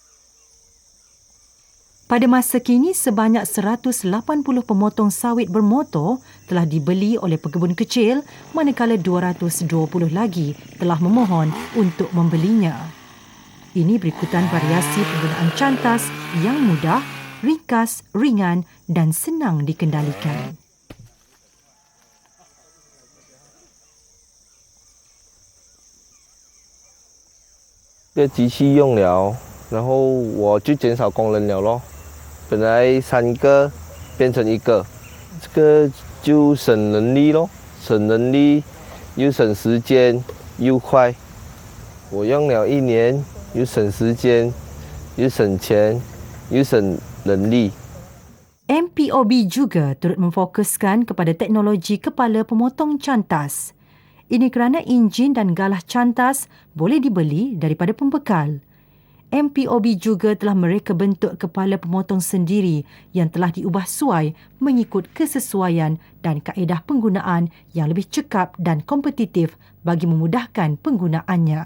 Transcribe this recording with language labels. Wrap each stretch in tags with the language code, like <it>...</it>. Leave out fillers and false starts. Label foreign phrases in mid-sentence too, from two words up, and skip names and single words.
<ms>Pada masa kini, sebanyak 180 pemotong sawit bermotor telah dibeli oleh pekebun kecil, manakala 220 lagi telah memohon untuk membelinya. Ini berikutan variasi penggunaan cantas yang mudah, ringkas, ringan dan senang dikendalikan.</ms> <zh>这机器用了，然后我就减少工人了咯。本来3个变成1个，这个就省人力咯，省人力又省时间又快。我用了1年，又省时间，又省钱，又省人力。</zh> <ms>MPOB juga turut memfokuskan kepada teknologi kepala pemotong cantas. Ini kerana enjin dan galah cantas boleh dibeli daripada pembekal. MPOB juga telah mereka bentuk kepala pemotong sendiri yang telah diubah suai mengikut kesesuaian dan kaedah penggunaan yang lebih cekap dan kompetitif bagi memudahkan penggunaannya.</ms>